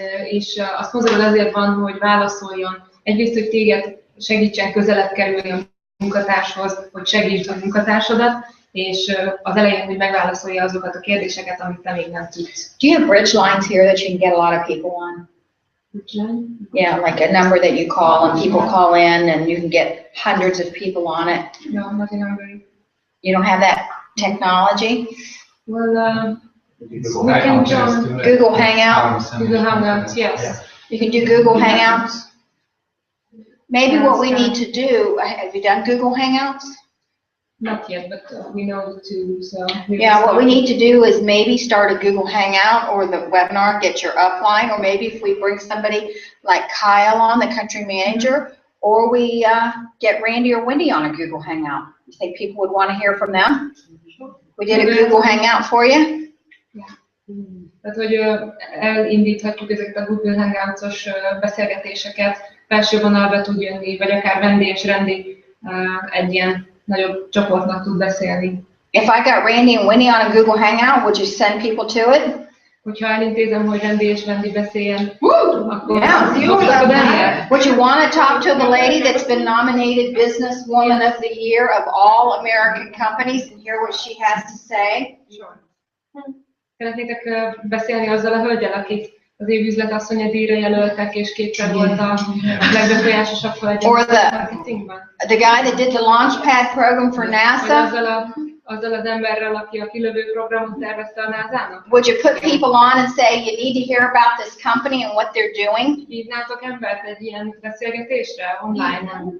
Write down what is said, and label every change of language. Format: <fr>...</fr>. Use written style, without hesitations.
<hu>És azt mozgod azért van, hogy válaszoljon. Egyrészt, hogy téged segítsen közelebb kerülni a munkatárshoz, hogy segítsd a munkatársadat, és az elején, hogy megválaszolja azokat a kérdéseket, amit te még nem tudsz.</hu> <en>Do you have bridge lines here that you can get a lot of people on? Yeah, like a number that you call and people call in and you can get hundreds of people on it. No, not in Hungary. You don't have that technology? Well, we can join Google Hangouts? Google Hangouts, yes. You can do Google Hangouts? Maybe what we need to do, have you done Google Hangouts? Not yet, but we know the tool, so. Yeah, what we need to do is maybe start a Google Hangout or the webinar, get your upline, or maybe if we bring somebody like Kyle on, the country manager, or we get Randy or Wendy on a Google Hangout. You think people would want to hear from them? We did a Google Hangout for you?</en> <hu>Tehát, hogy elindíthatjuk ezeket a Google Hangouts-os beszélgetéseket, felső vonalba tud jönni, vagy akár Wendy és Randy egy ilyen nagyobb csoportnak tud beszélni.</hu> <en>If I got Randy and Wendy on a Google Hangout, would you send people to it?</en> <hu>Hogyha elintézem, hogy Randy és Wendy beszéljen, akkor</hu> <en>Would you want to talk to the lady that's been nominated Businesswoman of the Year of all American companies and hear what she has to say?</en> <hu>Szeretnétek beszélni azzal a hölgyel, akit az év üzletasszonya díjra jelöltek, és kétszer volt a legbefolyásosabb hölgy a marketingben?</hu> <en>The guy that did the Launchpad program for NASA?</en> <hu>Azzal az emberrel, aki a kilövő programot tervezte a NASA-nak?</hu> <en>Would you put people on and say you need to hear about this company and what they're doing?</en> <hu>Hívnátok embert egy ilyen beszélgetésre online?</hu>